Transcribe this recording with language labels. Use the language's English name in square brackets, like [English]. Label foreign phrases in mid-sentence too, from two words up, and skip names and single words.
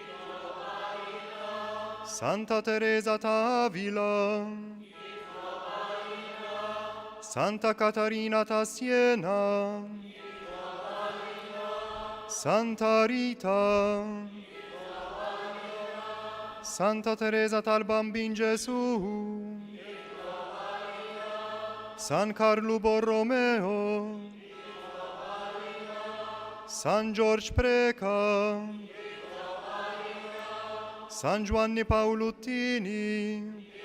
[Italian] Santa Teresa d'Avila, Santa Catarina da Siena, Santa Rita, Santa Teresa dal Bambin Gesù, San Carlo Borromeo, San George Preca, San Giovanni Paoluttini,